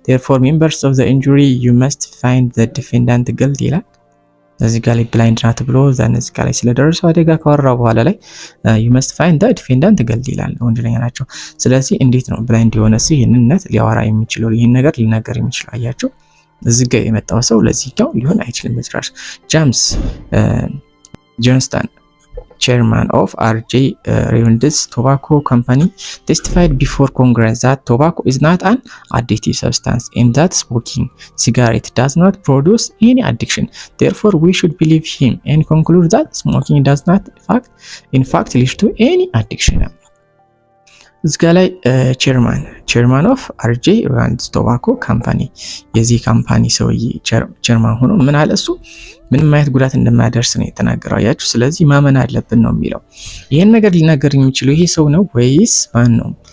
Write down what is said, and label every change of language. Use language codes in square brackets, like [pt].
[en] Therefore, members of the injury, you must find the defendant guilty [am] ይላል። እዚህ ጋር ላይ ብላይንድ ናት ብሎ ዘን እዚህ ጋር ላይ ስለደረሰው አደጋ ካወራ በኋላ ላይ [en] you must find the defendant guilty [am] ይላል። ወንጀለኛ ናቸው። ስለዚህ እንዴት ነው ብላይንድ የሆነ ሰው ይህንነት ሊያወራ የሚችለው ይህን ነገር ሊናገር የሚችለው? አያቸው እዚህ ጋር የመጣው ሰው ለዚህኛው ሊሆን አይችልም በጭራሽ። ጄምስ ጆንስተን [en] chairman of R.J. Reynolds Tobacco Company testified before Congress that tobacco is not an addictive substance and that smoking cigarette does not produce any addiction. Therefore, we should believe him and conclude that smoking does not in fact lead to any addiction. [am] እዚህ ጋር ላይ ቼርማን ኦፍ አርጄ ሬይኖልድስ ቶባኮ ካምፓኒ የዚህ ካምፓኒ ሰውዬ ቼርማን ሆኖ ምን አለ እሱ ምንም አይነት ጉዳት እንደማያደርስ ነው የተናገረው። አያችሁ ስለዚህ ማመን አለብን ነው የሚለው። ይሄን ነገር ሊናገር የሚችለው ይሄ ሰው ነው ወይስ ማን ነው?